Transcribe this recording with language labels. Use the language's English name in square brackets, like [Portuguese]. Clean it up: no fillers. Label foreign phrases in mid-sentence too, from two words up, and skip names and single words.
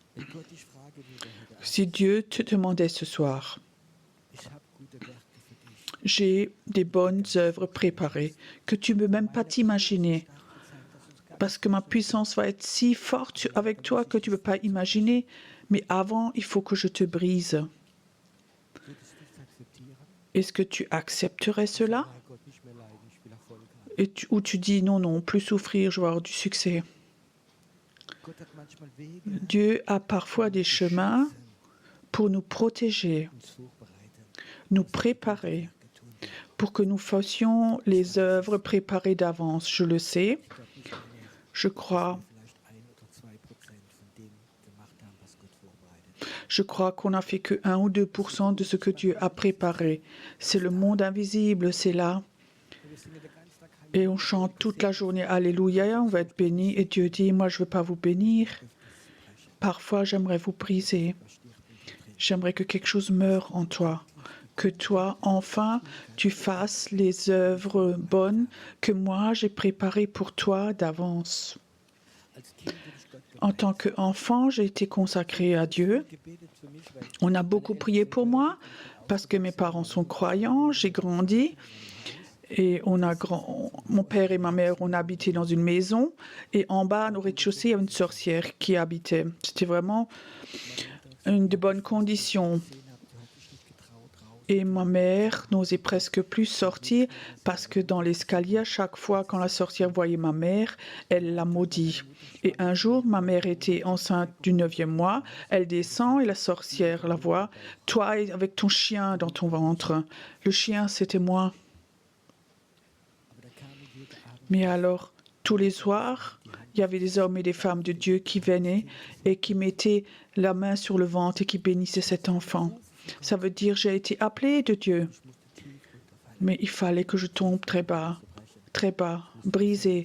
[French] Si Dieu te demandait ce soir, J'ai des bonnes œuvres préparées que tu ne peux même pas t'imaginer. Parce que ma puissance va être si forte avec toi que tu ne peux pas imaginer. Mais avant, il faut que je te brise. [German] Würdest du es akzeptieren? [French] Est-ce que tu accepterais cela? [German] Mein Gott, nicht mehr leiden, ich will Erfolg haben. [French] Ou tu dis non, non, plus souffrir, je vais avoir du succès. [German] Gott hat manchmal Wege, [French] Dieu a parfois des chemins pour nous protéger, [German] uns vorbereiten, [French] nous préparer, [German] getun werden. [French] pour que nous fassions les œuvres préparées d'avance. Je le sais, [German] Ich glaube nicht mehr, [French] je crois. [German] vielleicht 1 oder 2% von dem gemacht haben, was Gott vorbereitet. [French] Je crois qu'on n'a fait que 1 ou 2% de ce que Dieu a préparé. C'est le monde invisible, c'est là. [German] Und wir singen den ganzen Tag [French] Et on chante toute la journée Alléluia, on va être béni. Et Dieu dit, moi je ne veux pas vous bénir. Parfois j'aimerais vous briser. J'aimerais que quelque chose meure en toi. Que toi, enfin, tu fasses les œuvres bonnes que moi j'ai préparées pour toi d'avance. [German] Als Kind bin ich Gott [French] En tant qu'enfant, j'ai été consacré à Dieu. [German] gebetet für mich, weil [French] On a beaucoup prié pour moi parce que mes parents sont croyants. J'ai grandi et mon père et ma mère, on habitait dans une maison et en bas, au rez-de-chaussée, il y avait une sorcière qui habitait. C'était vraiment une de bonnes conditions. [German] gesehen habe, die hat sich nicht getraut, raus. [French] Et ma mère n'osait presque plus sortir parce que dans l'escalier, à chaque fois quand la sorcière voyait ma mère, elle la maudit. Et un jour, ma mère était enceinte du 9e mois, elle descend et la sorcière la voit, toi avec ton chien dans ton ventre. Le chien, c'était moi. [German] Aber da kamen jeden Abend [French] Mais alors, tous les soirs, il y avait des hommes et des femmes de Dieu qui venaient et qui mettaient la main sur le ventre et qui bénissaient cet enfant. Ça veut dire j'ai été appelé de Dieu. Mais il fallait que je tombe très bas, brisé.